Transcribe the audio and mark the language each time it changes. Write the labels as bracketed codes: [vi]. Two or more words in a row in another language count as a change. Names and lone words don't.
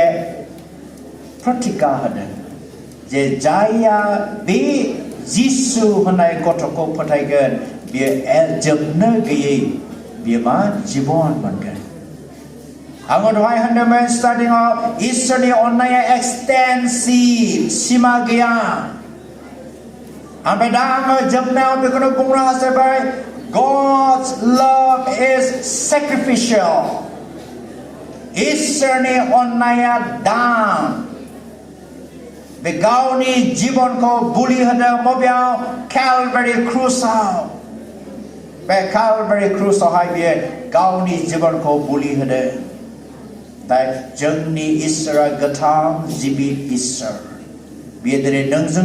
[brx] प्रतिज्ञा होदों जे जायहा बे जिसु होननाय गथ'खौ फोथायगोन बियो जोबनो गैयै बियो मा जिबन मोनगोन आङो दहाय होनदोंमोन स्टार्टिंआव इसोरनि अननाया एक्सटेन्सिभ सिमा गैया ओमफ्राय दा आङो जोबनायाव बेखौनो बुंनो हास्थायबाय [en] God's love is sacrificial [brx] इसोरनि अननाया दान बे गावनि जिबनखौ बुलि होदों बबेयाव Calvary क्रुसाव बे Calvary क्रुसावहाय बियो गावनि जिबनखौ बुलि होदों दा जोंनि इसोरा गोथां जिबि इसोर बियो दिनै नोंजों